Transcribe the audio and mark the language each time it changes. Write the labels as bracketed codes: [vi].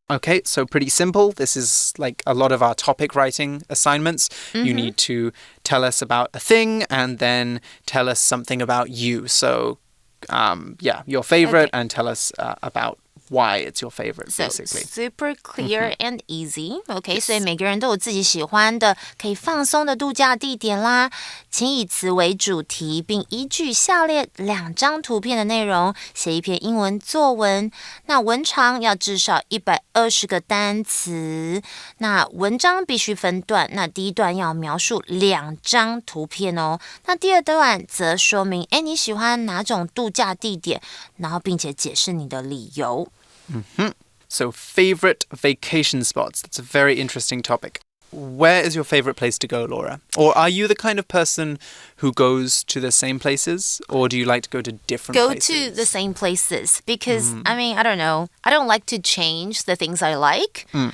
[en] Okay, so pretty simple. This is like a lot of our topic writing assignments. Mm-hmm. You need to tell us about a thing and then tell us something about you. So, your favorite and tell us about why it's your favorite, basically. Super clear and easy. [zh] Okay, 所以每个人都有自己喜欢的可以放松的度假地点啦。请以此为主题，并依据下列2张图片的内容写一篇英文作文。那文长要至少120个单词。那文章必须分段。那第一段要描述2张图片哦。那第二段则说明，你喜欢哪种度假地点，然后并且解释你的理由。 Mm-hmm. [en] So favorite vacation spots. That's a very interesting topic. Where is your favorite place to go, Laura? Or are you the kind of person who goes to the same places? Or do you like to go to different places? Go to the same places because, I don't know. I don't like to change the things I like.